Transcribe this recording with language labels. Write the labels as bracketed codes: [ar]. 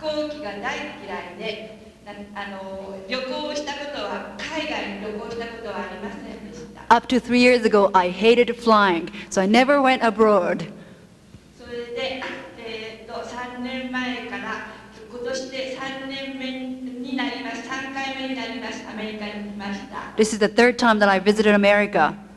[ja] 飛行機が大嫌いで、旅行したことは、海外に旅行したことはありませんでした。 [en] Up to 3 years ago, I hated flying, so I never went abroad. [ja] それで、3年前から今年で3年目になります、3回目になります、アメリカに来ました。 [en] This is the third time that I visited America.